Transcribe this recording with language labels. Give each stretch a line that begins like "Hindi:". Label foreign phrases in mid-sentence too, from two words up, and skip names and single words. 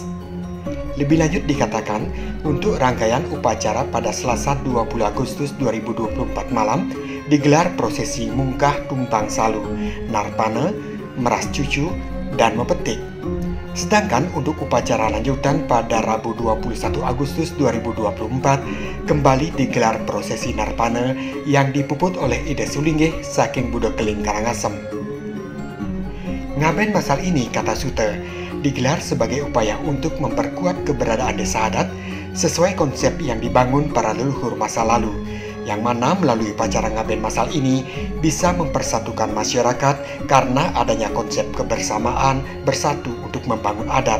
Indonesian: Lebih lanjut dikatakan, untuk rangkaian upacara pada Selasa 20 Agustus 2024 malam digelar prosesi mungkah tumpang salu, narpane, meras cucu, dan mepetik. Sedangkan untuk upacara lanjutan pada Rabu 21 Agustus 2024 kembali digelar prosesi narpane yang dipuput oleh Ide Sulinggih saking Budo Keling Karangasem. Ngaben masal ini, kata Sute, digelar sebagai upaya untuk memperkuat keberadaan desa adat sesuai konsep yang dibangun para leluhur masa lalu, yang mana melalui upacara ngaben masal ini bisa mempersatukan masyarakat karena adanya konsep kebersamaan bersatu untuk membangun adat.